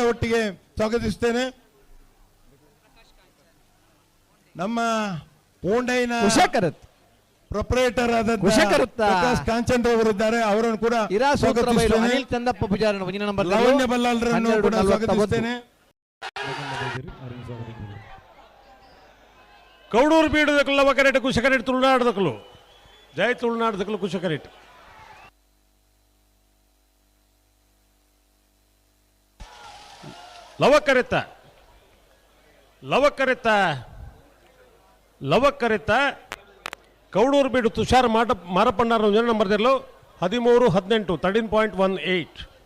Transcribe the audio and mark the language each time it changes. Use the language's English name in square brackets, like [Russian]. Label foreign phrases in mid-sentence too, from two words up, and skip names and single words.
[Kannada] ಒಟ್ಟಿಗೆ ಸ್ವಾಗತಿಸುತ್ತೇನೆ. ನಮ್ಮ ಪೋಂಡೈನ ಪ್ರೊಪರೇಟರ್ ಆದ ಪ್ರಕಾಶ್ ಕಾಂಚನ್ ಅವರಿದ್ದಾರೆ, ಅವರನ್ನು ಕೂಡ ಅನಿಲ್ ಚಂದಪ್ಪ ಪೂಜಾರಿ ಲವಣ್ಯ ಬಲ್ಲಾಳರನ್ನು ಕೂಡ ಸ್ವಾಗತಿಸುತ್ತೇನೆ. [Tulu] ಕೌಡೂರು ಬೀಡದಕ್ಕಲು ಲವಕರೆಟ್ ಕುಶಕರೆಟ್ ತುಳುನಾಡದಕ್ಕಲು ಜೈ ತುಳುನಾಡದಕ್ಕಲು ಕುಶಕರೆಟ್ ಲವಕರೆತ್ತ ಲವಕರೆತ್ತ ಲವಕರೆತ್ತ ಕೌಡೂರು ಬೀಡು ತುಷಾರ್ ಮಾರಪ್ಪಣ್ಣರ ನಂಬರ್ದಲ್ಲೂ 13-18 13.18